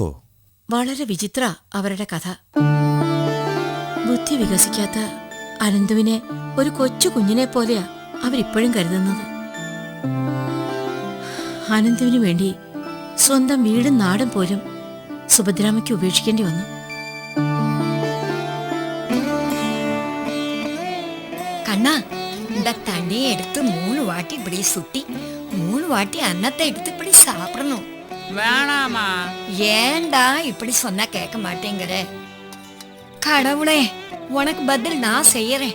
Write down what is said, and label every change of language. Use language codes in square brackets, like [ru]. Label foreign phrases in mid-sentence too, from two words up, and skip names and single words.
[ml] വളരെ വിചിത്ര അവരുടെ കഥ. ബുദ്ധി വികസിക്കാത്ത അനന്തുവിനെ ഒരു കൊച്ചു കുഞ്ഞിനെ പോലെയാ അവരിപ്പോഴും കരുതുന്നത്. അനന്തുവിനു വേണ്ടി സ്വന്തം വീടും നാടും പോലും സുഭദ്രാമയ്ക്ക് ഉപേക്ഷിക്കേണ്ടി വന്നു. [ta] கண்ணா, இந்த தண்ணியை எடுத்து 3 வாட்டி இப்படி சுட்டி 3 வாட்டி அன்னத்தை எடுத்து இப்படி சாப்பிடணும். வேணாமா? ஏண்டா இப்படி சொன்னா கேட்க மாட்டேங்கிற? கடவுளே, உனக்கு பதில் நான் செய்யறேன்.